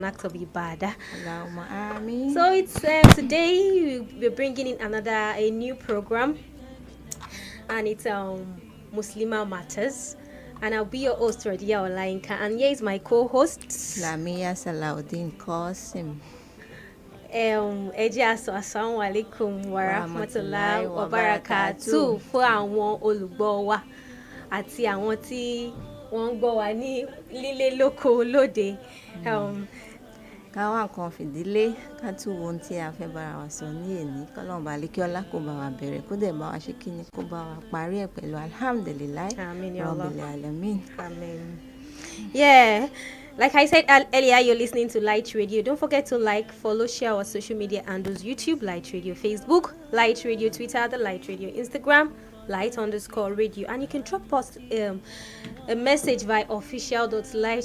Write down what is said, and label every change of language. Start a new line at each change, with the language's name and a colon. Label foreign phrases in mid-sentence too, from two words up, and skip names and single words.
English: act of ibadah.
Arabic: اللهم آمين.
English: So it's today we're bringing in a new program, and it's Muslimah Matters, and I'll be your host RODIYA OLAYINKA, and here is my co-host. ISLAMIYYAH SALAUDEEN Qasim.
Yoruba: Ẹ jẹ́ á sọ
Arabic: السلام عليكم ورحمة الله ورحمة الله وبركاته وبركاته.
Yoruba: fún àwọn olùgbọ́ wa àti àwọn tí wọ́n ń gbọ́ wa ní lílé lóko lóde. Ká wá nǹkan fìdílé ká tún wo ohun tí a fẹ́ bára wa sọ ní èní kọ́lọ́run bá lékíọ́lá kó bá wa bẹ̀rẹ̀ kó dẹ̀ bá wa ṣe kíni kó bá wa parí ẹ̀ pẹ̀lú alhamdulillahi
Arabic: آمين يا الله. رب العالمين.
English: Amen. Yeah. Like I said earlier, you're listening to Light Radio. Don't forget to like, follow, share our social media handles: YouTube, Light Radio; Facebook, Light Radio; Twitter, The Light Radio; Instagram, Light_Radio. And you can drop us a message via official.lightradio@gmail.com.